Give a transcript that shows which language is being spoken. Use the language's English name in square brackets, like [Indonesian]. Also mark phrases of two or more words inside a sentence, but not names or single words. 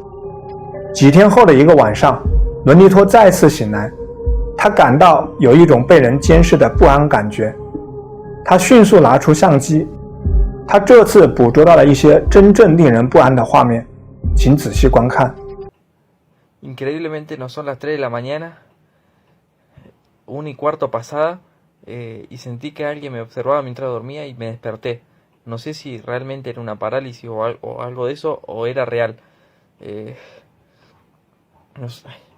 [Chinese] 几天后的一个晚上，伦尼托再次醒来，他感到有一种被人监视的不安感觉。他迅速拿出相机，他这次捕捉到了一些真正令人不安的画面，请仔细观看。 [Spanish] Increíblemente no son las 3 de la mañana, 1:15 pasada, y sentí que alguien me observaba mientras dormía y me desperté. No sé si realmente era una parálisis o algo de eso o era real. No sé.